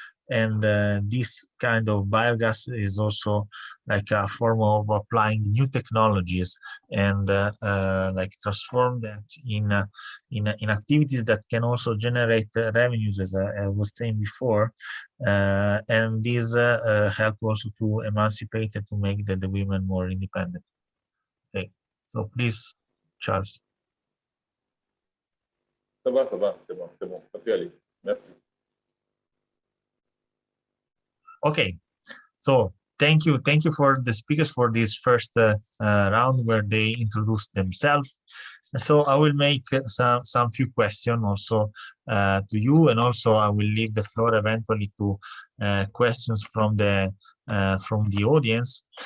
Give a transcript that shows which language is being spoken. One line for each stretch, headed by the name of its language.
English: And this kind of biogas is also like a form of applying new technologies and like transform that in activities that can also generate revenues, as I was saying before, and these help also to emancipate and to make the women more independent. Okay, so please, Charles.
French: Ça va, c'est bon, ça peut aller. Merci.
English: Okay, so thank you for the speakers for this first round where they introduced themselves. So I will make some few questions also to you, and also I will leave the floor eventually to questions from the audience.